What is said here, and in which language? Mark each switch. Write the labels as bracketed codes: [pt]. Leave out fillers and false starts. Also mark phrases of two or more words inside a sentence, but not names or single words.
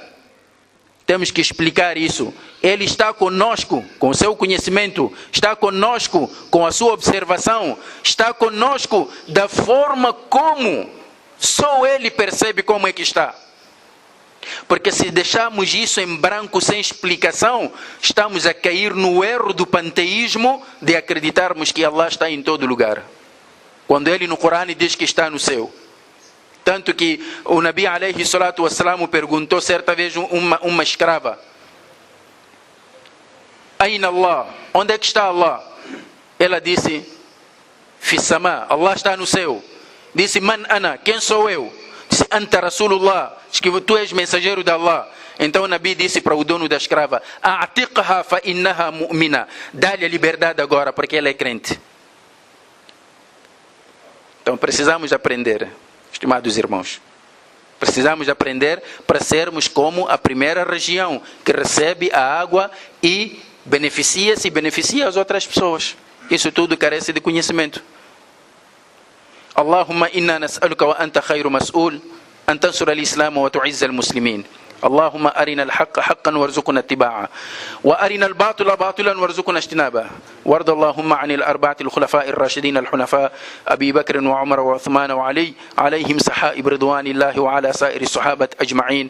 [pt] Temos que explicar isso. Ele está conosco com o seu conhecimento, está conosco com a sua observação, está conosco da forma como só ele percebe como é que está. Porque se deixarmos isso em branco sem explicação, estamos a cair no erro do panteísmo de acreditarmos que Allah está em todo lugar. Quando ele no Corão diz que está no céu. Tanto que o [ar] النبي عليه الصلاة والسلام [pt] perguntou certa vez uma escrava: [ar] أين الله? [pt] Onde é que está Allah? Ela disse: [ar] في السماء, [pt] Allah está no céu. Disse: [ar] من أنا? [pt] Quem sou eu? Disse: [ar] أنت رسول الله, [pt] que tu és mensageiro de Allah. Então o Nabi disse para o dono da escrava: [ar] أعتقها فإنها مؤمنة. [pt] Dá-lhe a liberdade agora, porque ela é crente. Então precisamos aprender, estimados irmãos. Precisamos aprender para sermos como a primeira região que recebe a água e beneficia-se e beneficia as outras pessoas. Isso tudo carece de conhecimento. [ar] اللهم إنا نسألك وأنت خير مسؤول أن تنصر الإسلام وتعز المسلمين. اللهم أرنا الحق حقا وارزقنا اتباعه وأرنا الباطل باطلا وارزقنا اجتنابه وارض اللهم عن الأربعة الخلفاء الراشدين الحنفاء أبي بكر وعمر وعثمان وعلي عليهم سحائب رضوان الله وعلى سائر الصحابة أجمعين.